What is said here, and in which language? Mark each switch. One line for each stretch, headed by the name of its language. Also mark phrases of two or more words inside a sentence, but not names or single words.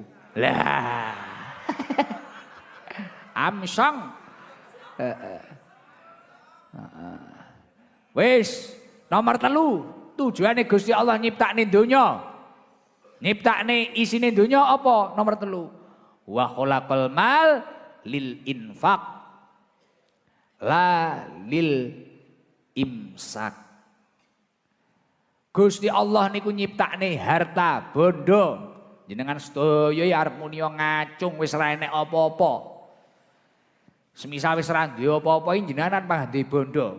Javanese: Lah. Amsong. Wis, nomor 3. Tujuane Gusti Allah nyiptakne donya. Nyiptakne isine donya apa? Nomor 3.
Arabic: و خلق المال للإنفاق. لا للإمساك.
Javanese: Gusti Allah niku nyiptakne harta bondo. Jenengan sedaya arep muni ngacung wis ora enek apa-apa. Semisal wis ora duwe apa-apa jenengan pangah duwe bondo.